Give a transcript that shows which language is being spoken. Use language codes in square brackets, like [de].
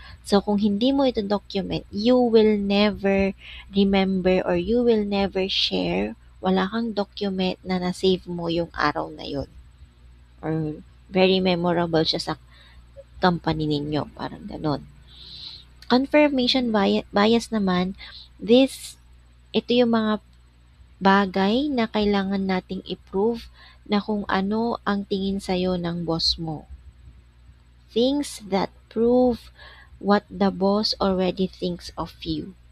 [en] So, [tl] kung hindi mo ito document, [en] you will never remember or you will never share. [tl] Wala kang document na na-save mo yung araw na yon. Or very memorable siya sa company ninyo. Parang ganon. Confirmation bias naman, ito yung mga bagay na kailangan nating i-prove na kung ano ang tingin sa'yo ng boss mo. [en] Things that prove what the boss already thinks of you.